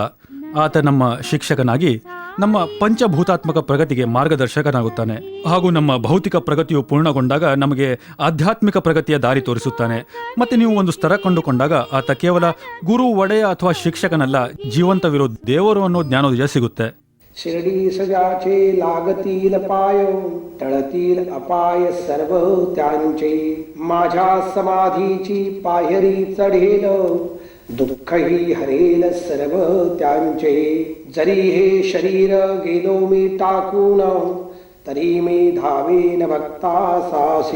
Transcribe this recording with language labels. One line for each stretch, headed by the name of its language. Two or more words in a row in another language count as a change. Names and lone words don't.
Kannada: ಆತ ನಮ್ಮ ಶಿಕ್ಷಕನಾಗಿ ನಮ್ಮ ಪಂಚಭೂತಾತ್ಮಕ ಪ್ರಗತಿಗೆ ಮಾರ್ಗದರ್ಶಕನಾಗುತ್ತಾನೆ ಹಾಗೂ ನಮ್ಮ ಭೌತಿಕ ಪ್ರಗತಿಯು ಪೂರ್ಣಗೊಂಡಾಗ ನಮಗೆ ಆಧ್ಯಾತ್ಮಿಕ ಪ್ರಗತಿಯ ದಾರಿ ತೋರಿಸುತ್ತಾನೆ. ಮತ್ತೆ ನೀವು ಒಂದು ಸ್ತರ ಕಂಡುಕೊಂಡಾಗ ಆತ ಕೇವಲ ಗುರು, ಒಡೆಯ ಅಥವಾ ಶಿಕ್ಷಕನಲ್ಲ, ಜೀವಂತವಿರೋ ದೇವರು ಅನ್ನೋ ಜ್ಞಾನೋದಯ ಸಿಗುತ್ತೆ.
Marathi: शिरडी सजाचे लागतील पाय टळतील अपाय सर्व त्यांचे. माझ्या समाधीची पायरी चढेल दुःखही हरेल सर्व त्यांचे. जरी हे शरीर गेलो मी टाकून तरी मी धावेन भक्तासासी.